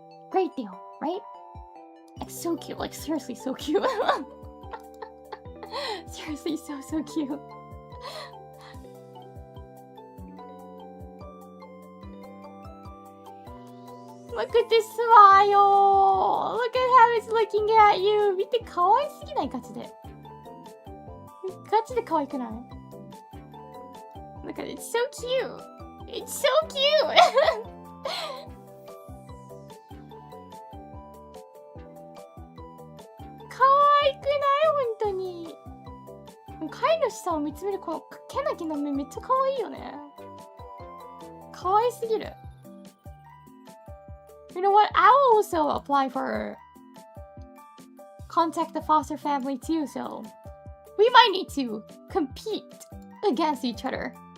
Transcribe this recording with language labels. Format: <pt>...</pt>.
<en>Great deal, right? Like so cute, like seriously so cute. Seriously so cute. Look at this smile. Look at how it's looking at you.</en> <ja>見て、可愛すぎないガチで。ガチで可愛くない？</ja> <en>Look at it, it's so cute. It's so cute.</en> <ja>可愛くない本当に。飼い主さんを見つめるこのけなげな目めっちゃ可愛いよね。可愛すぎる。</ja> <en>You know what? I'll also apply for contact the foster family too, so we might need to compete against each other.</en>